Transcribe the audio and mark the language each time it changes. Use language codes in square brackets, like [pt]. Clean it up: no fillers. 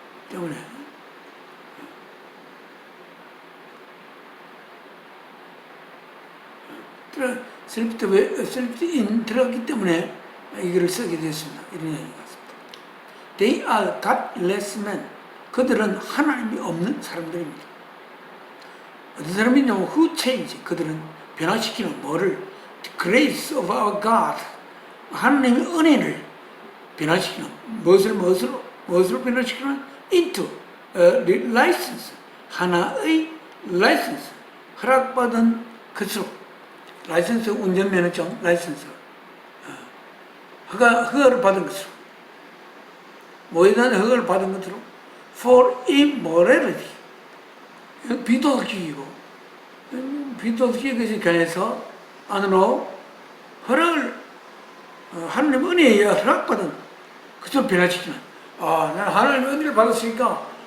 [ko] 때문에 슬립트인 들어갔기 때문에 이거를 쓰게 됐습니다. 이런 얘기 같습니다. [en] They are godless men. [ko] 그들은 하나님이 없는 사람들입니다. 어떤 사람이냐면 [en] who change. [ko] 그들은 변화시키는 뭐를 [en] The grace of our God. [ko] 하나님의 은혜를 변화시키는 무엇으로 변화시키는 [en] into license. [ko] 하나의 license. 허락받은 것으로 라이센스 운전면허증 라이센스 허가를 받은 것으로 뭐에 대한 허가를 받은 것으로 [en] for immorality [ko] 비도덕이고 비도덕에 관해서 안으로 허락을 하나님 은혜에 의해 허락받은 것으로 변화시키는 나는 하나님의 은혜를 받았으니까